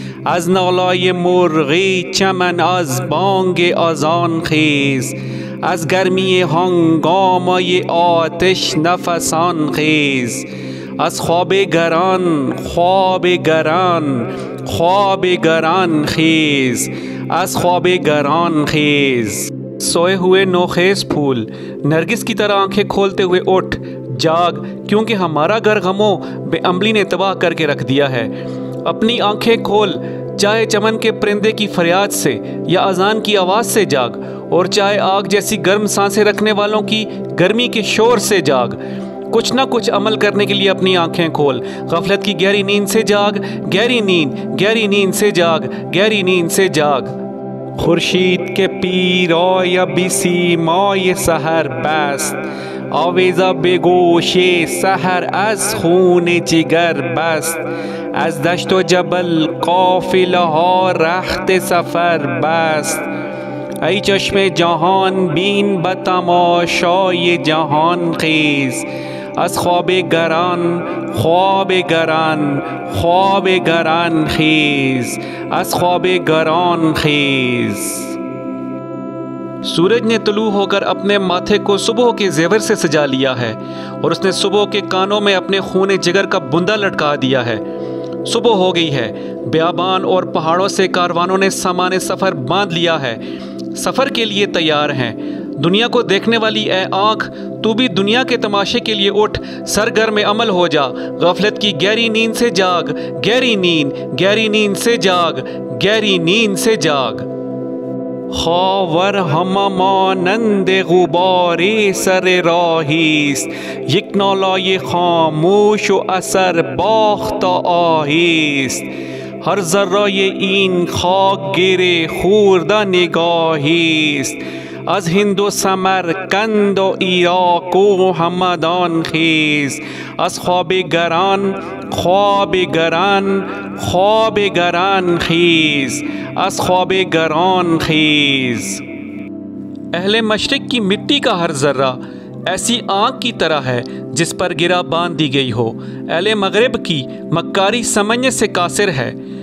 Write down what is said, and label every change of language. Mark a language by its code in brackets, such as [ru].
[fa] از نالای مرغی چمن از بانگ اذان خیز، از گرمی هنگامای آتش نفسان خیز. از خواب گران خواب گران خواب گران خیز، از خواب گران خیز. [ur] سوئے ہوئے نوخیز پھول نرگس کی طرح آنکھیں کھولتے ہوئے اٹھ جاگ، کیونکہ ہمارا گھر غموں بے عملی نے تباہ کر کے رکھ دیا ہے۔ اپنی آنکھیں کھول، چاہے چمن کے پرندے کی فریاد سے یا اذان کی آواز سے جاگ، اور چاہے آگ جیسی گرم سانسیں رکھنے والوں کی گرمی کے شور سے جاگ۔ کچھ نہ کچھ عمل کرنے کے لیے اپنی آنکھیں کھول۔ غفلت کی گہری نیند سے جاگ، گہری نیند سے جاگ، گہری نیند سے جاگ۔ [fa] خورشید کے پیرایہ بی سیمای سحر بست، آویزا به گوش سحر از خون جگر بست. از دشت و جبل قافله ها رخت سفر بست. ای چشم جهان بین به تماشای جهان خیز. از خواب گران خواب گران خواب گران خیز، از خواب گران خیز۔ [ur] سورج نے طلوع ہو کر اپنے ماتھے کو صبح کے زیور سے سجا لیا ہے، اور اس نے صبح کے کانوں میں اپنے خون جگر کا بندہ لٹکا دیا ہے۔ صبح ہو گئی ہے، بیابان اور پہاڑوں سے کاروانوں نے سامان سفر باندھ لیا ہے، سفر کے لیے تیار ہیں۔ دنیا کو دیکھنے والی اے آنکھ، تو بھی دنیا کے تماشے کے لیے اٹھ، سرگرم عمل ہو جا۔ غفلت کی گہری نیند سے جاگ، گہری نیند سے جاگ، گہری نیند سے جاگ۔ [fa] خاور ہم مانند غبار سر راہیست، یک نالای خاموش و اثر باخت آهیست. هر ذرای این خاک گره خورده نگاهیست، از هند و سمرقند و عراق و همدان خیز. از خواب گران خواب گران خواب گران خیز، از خواب گران خیز۔ [ur] اہل مشرق کی مٹی کا ہر ذرہ ایسی آنکھ کی طرح ہے جس پر گرہ باندھ دی گئی ہو۔ اہل مغرب کی مکاری سمجھنے سے قاصر ہے۔